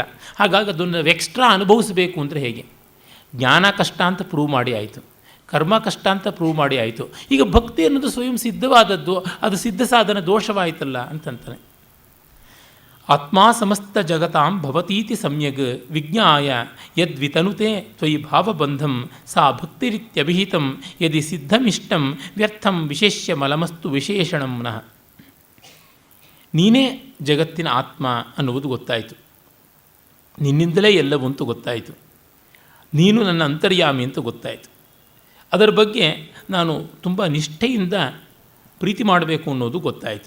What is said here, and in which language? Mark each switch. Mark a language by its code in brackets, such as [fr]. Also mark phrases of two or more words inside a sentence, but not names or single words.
[kn] ಹಾಗಾಗಿ ಅದನ್ನು ಎಕ್ಸ್ಟ್ರಾ ಅನುಭವಿಸಬೇಕು ಅಂದರೆ ಹೇಗೆ? ಜ್ಞಾನ ಕಷ್ಟ ಅಂತ ಪ್ರೂವ್ ಮಾಡಿ ಆಯಿತು, ಕರ್ಮ ಕಷ್ಟ ಅಂತ ಪ್ರೂವ್ ಮಾಡಿ ಆಯಿತು. ಈಗ ಭಕ್ತಿ ಅನ್ನೋದು ಸ್ವಯಂ ಸಿದ್ಧವಾದದ್ದು, ಅದು ಸಿದ್ಧ ಸಾಧನ ದೋಷವಾಯಿತಲ್ಲ ಅಂತಂತಾನೆ. [sa] ಆತ್ಮ ಸಮಸ್ತ ಜಗತಾಂ ಭವತೀತಿ ಸಮ್ಯಗ್ ವಿಜ್ಞಾಯ ಯದ್ವಿತನುತೆ ತ್ವಯಿ ಭಾವಬಂಧಂ ಸಾ ಭಕ್ತಿರಿತ್ಯಭಿಹಿತಂ ಯದಿ ಸಿದ್ಧಮಿಷ್ಟಂ ವ್ಯರ್ಥಂ ವಿಶೇಷ್ಯ ಮಲಮಸ್ತು ವಿಶೇಷಣಂ ನಃ. [kn] ನೀನೇ ಜಗತ್ತಿನ ಆತ್ಮ ಅನ್ನುವುದು ಗೊತ್ತಾಯಿತು, ನಿನ್ನಿಂದಲೇ ಎಲ್ಲವಂತೂ ಗೊತ್ತಾಯಿತು, ನೀನು ನನ್ನ ಅಂತರ್ಯಾಮಿ ಅಂತ ಗೊತ್ತಾಯಿತು. ಅದರ ಬಗ್ಗೆ ನಾನು ತುಂಬ ನಿಷ್ಠೆಯಿಂದ ಪ್ರೀತಿ ಮಾಡಬೇಕು ಅನ್ನೋದು ಗೊತ್ತಾಯಿತು.